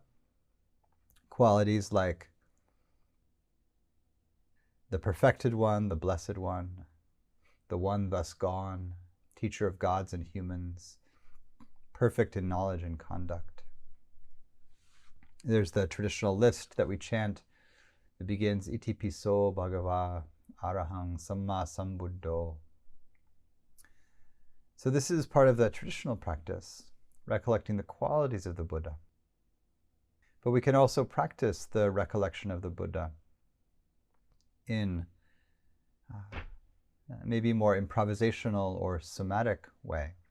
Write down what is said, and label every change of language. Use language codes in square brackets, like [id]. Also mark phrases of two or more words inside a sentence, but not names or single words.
[en] Qualities like the perfected one, the blessed one thus gone, teacher of gods and humans, perfect in knowledge and conduct. There's the traditional list that we chant that begins [pi] Iti piso bhagava arahang sammāsambuddho. [en] So this is part of the traditional practice, recollecting the qualities of the Buddha. But we can also practice the recollection of the Buddha in maybe more improvisational or somatic way.